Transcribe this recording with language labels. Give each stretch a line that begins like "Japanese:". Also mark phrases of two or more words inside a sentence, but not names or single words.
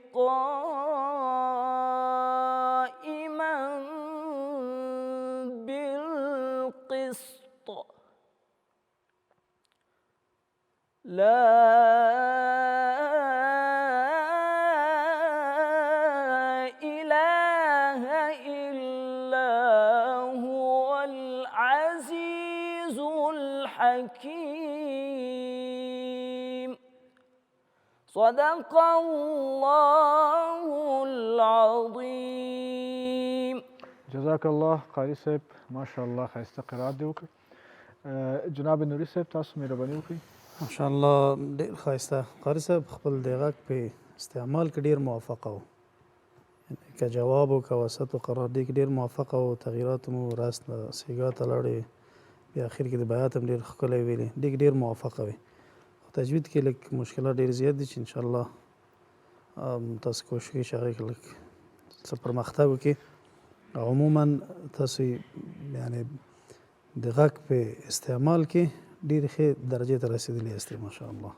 Arabic: قائما بالقسط لا إله إلا هو العزيز الحكيم صدق الله العظيم. جزاک الله
Pashto: قاری صاحب، ماشاءالله ښایسته قرات دې وکړ. جناب نوري صاحب تاسو مهرباني وکړئ. ماشاءالله ډېر ښایسته قاري صاحب خپل د غږ په استعمال کې ډېر موافقه و، که جواب و که وسط و قرار دې کې ډېر موافقه و. تغییرات مو راست سیګا ته لاړې، بیا اخر کې د بیات هم ډېر ښکلی ویلې، ډېر موافقه وي. خو تجوید کې لږ مشکلات ډېر زیات دي چې انشاءالله تاسو کوشش کوئ چې هغې کې لږ څه پرمختګ وکړي. عموما تاسو یعنې د غږ په استعمال کې ډېرې ښې درجې ته رسېدلي یاستئ ماشاءالله.